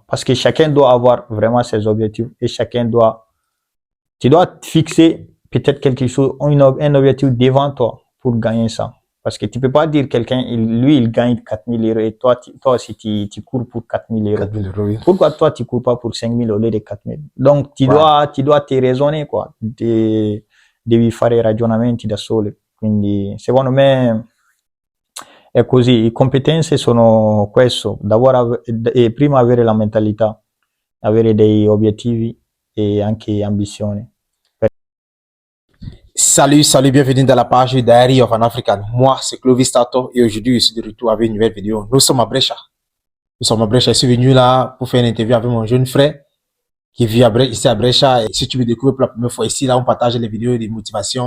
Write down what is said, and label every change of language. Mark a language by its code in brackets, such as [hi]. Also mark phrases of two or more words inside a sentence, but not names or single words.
[fr] Parce que chacun doit avoir vraiment ses objectifs et tu dois fixer peut-être quelque chose, un objectif devant toi pour gagner ça. Parce que tu peux pas dire quelqu'un, il gagne 4000 euros et toi aussi, tu cours pour 4000 euros. 4000 euros, oui. Pourquoi toi, tu cours pas pour 5000 au lieu de 4000? Donc, tu dois te raisonner, quoi. [it] Devi fare ragionamenti da sole. Quindi, secondo me, è così. Le competenze sono questo. E prima avere la mentalità, avere dei obiettivi e anche ambizioni. [fr] Salut, bienvenue dans la page Diary of an African. Moi, c'est Clovis Tato et aujourd'hui, je suis de retour avec une nouvelle vidéo. Nous sommes à Brescia. Je suis venu là pour faire une interview avec mon jeune frère qui vit ici à Brescia. Et si tu me découvres pour la première fois ici, là, on partage les vidéos de motivation.